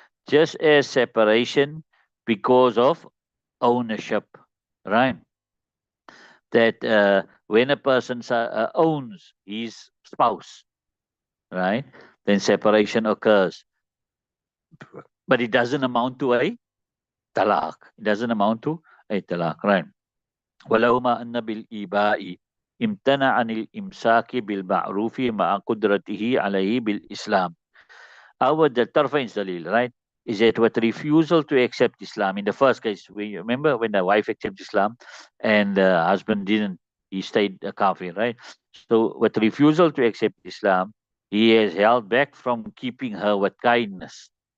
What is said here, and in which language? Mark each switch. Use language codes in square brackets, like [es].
[en] Just as separation because of ownership, right? That when a person owns his spouse, right, then separation occurs, but it doesn't amount to a talaq. It doesn't amount to a talaq, right? [ar] ولهما أن بالإيباء امتنع عن الإمساك بالمعروف مع قدرته عليه بالإسلام. [en] The طرفين دليل, right? Is that with refusal to accept Islam. In the first case, we remember when the wife accepted Islam and the husband didn't, he stayed a kafir, right? So with refusal to accept Islam, he has held back from keeping her with kindness.